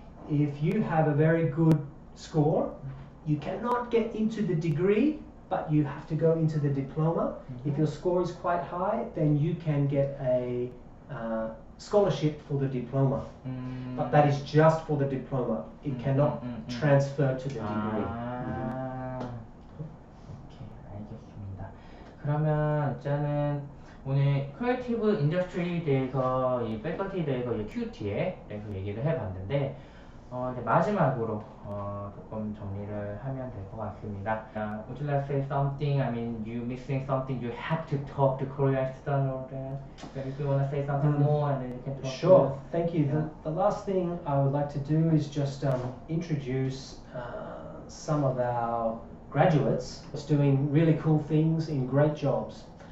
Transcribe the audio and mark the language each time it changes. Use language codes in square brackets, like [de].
[en] If you have a very good score, you cannot get into the degree, but you have to go into the diploma. If your score is quite high, then you can get a scholarship for the diploma. But that is just for the diploma. It cannot transfer to the degree. [ko] 오케이, 알겠습니다. 그러면 일단은 오늘 크리에이티브 인더스트리에 대해서 이 패컬티에 대해서 이제 QT에 대해서 얘기를 해봤는데 이제 마지막으로 조금 정리를 하면 될 것 같습니다. [en] Would you like to say something? I mean, you missing something? You have to talk to Korean student or that? Maybe if you want to say something more, and then you can talk. Sure, thank you. The last thing I would like to do is just introduce some of our graduates who's doing really cool things in great jobs.